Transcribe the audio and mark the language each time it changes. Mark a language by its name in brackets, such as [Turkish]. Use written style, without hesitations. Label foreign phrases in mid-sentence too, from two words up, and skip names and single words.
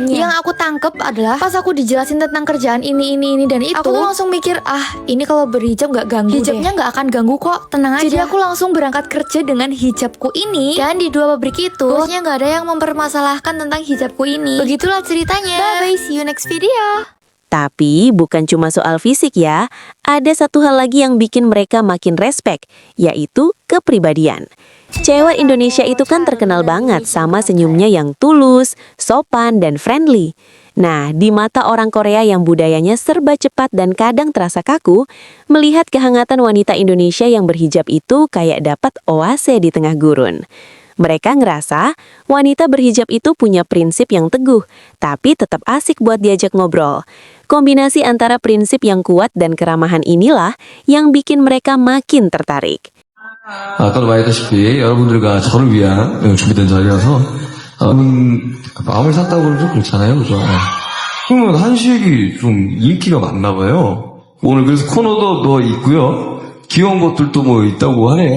[Indonesian] Yang aku tangkep adalah pas aku dijelasin tentang kerjaan ini dan itu, aku tuh langsung mikir, ini kalau berhijab gak ganggu hijabnya deh. Gak akan ganggu kok, tenang aja. Jadi aku langsung berangkat kerja dengan hijabku ini. Dan di 2 pabrik itu bosnya gak ada yang mempermasalahkan tentang hijabku ini. Begitulah ceritanya. [English] Bye bye, see you next video. [Indonesian] Tapi bukan cuma soal fisik ya, ada satu hal lagi yang bikin mereka makin respect, yaitu kepribadian. Cewek Indonesia itu kan terkenal banget sama senyumnya yang tulus, sopan, dan friendly. Nah, di mata orang Korea yang budayanya serba cepat dan kadang terasa kaku, melihat kehangatan wanita Indonesia yang berhijab itu kayak dapat oase di tengah gurun. Mereka ngerasa wanita berhijab itu punya prinsip yang teguh, tapi tetap asik buat diajak ngobrol. Kombinasi antara prinsip yang kuat dan keramahan inilah yang bikin mereka makin tertarik. [Korean] 아까도 말했다시피 여러분들과 저를 위한 준비된 자리라서 마음을 샀다고 그러면 좀 그렇잖아요, 그죠? 그러면 한식이 좀 인기가 많나 봐요. 오늘 그래서 코너도 뭐 있고요, 귀여운 것들도 뭐 있다고 하네요.